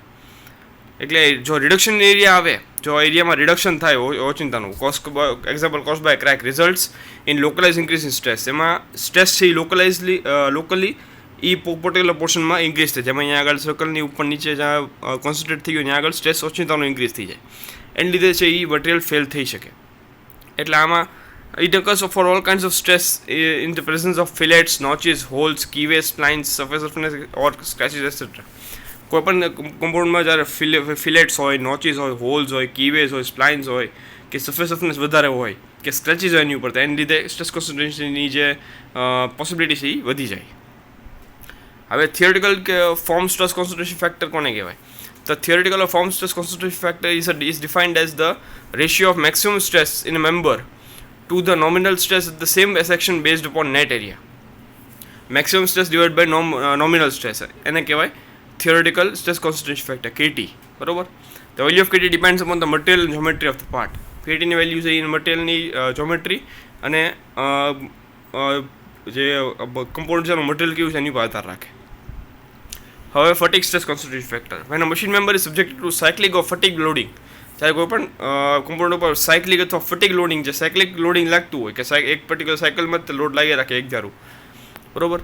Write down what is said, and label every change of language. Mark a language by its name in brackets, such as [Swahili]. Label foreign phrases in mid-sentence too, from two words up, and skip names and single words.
[Gujarati] એટલે જો [English] reduction area [Gujarati] આવે, જો એરિયામાં રિડક્શન થાય ઓચિંતાનું, [English] example caused by crack results in localized increase in stress, [Gujarati] એમાં સ્ટ્રેસ છે એ લોકલી એ [English] particular portionમાં [Gujarati] ઇન્ક્રીઝ થાય, જેમાં અહીંયા આગળ સર્કલની ઉપર નીચે જ્યાં કોન્સન્ટ્રેટ થઈ ગયું ત્યાં આગળ સ્ટ્રેસ ઓચિંતાનો ઇન્ક્રીઝ થઈ જાય. એને લીધે છે એ મટીરિયલ ફેલ થઈ શકે. એટલે આમાં [English] it occurs for all kinds of stress in the presence of fillets, notches, holes, keyways, splines, surface roughness or scratches, etc. [Gujarati] કોઈ પણ કમ્પાઉન્ડમાં જ્યારે ફિલેટ્સ હોય, નોચીસ હોય, હોલ્સ હોય, કીવેઝ હોય, સ્પ્લાઇન્સ હોય કે [English] surface roughness [Gujarati] વધારે હોય કે સ્ક્રેચીસ હોય એની ઉપર, તો એની લીધે [English] stress concentrationની [Gujarati] જે પોસિબિલિટી છે એ વધી જાય. હવે થિયોરિટિકલ કે [English] form stress concentration factor [Gujarati] કોને કહેવાય? [English] The theoretical or form stress concentration factor is defined as the ratio of maximum stress in a member to the nominal stress at the same section based upon net area. Maximum stress divided by nominal stress, [Gujarati] એને કહેવાય [English] theoretical stress concentration factor, [Gujarati] KT, બરોબર. [English] The value of KT depends upon the material and geometry of the part. [Gujarati] KT ની વેલ્યુ છે એ મટીરિયલની જ્યોમેટ્રી અને જે કમ્પોનન્ટ છે એનું મટીરિયલ કેવું છે એની પર આધાર રાખે. હવે [English] fatigue stress concentration factor. When a machine member is subjected to cyclic or fatigue loading, [Gujarati] જ્યારે કોઈ પણ કમ્પોનન્ટ ઉપર સાયક્લિક અથવા [English] fatigue loading, [Gujarati] જે [English] cyclic loading [Gujarati] લાગતું હોય કે એક [English] particular cycleમાં [Gujarati] જ લોડ લાગી રાખે એક ધારું, બરોબર.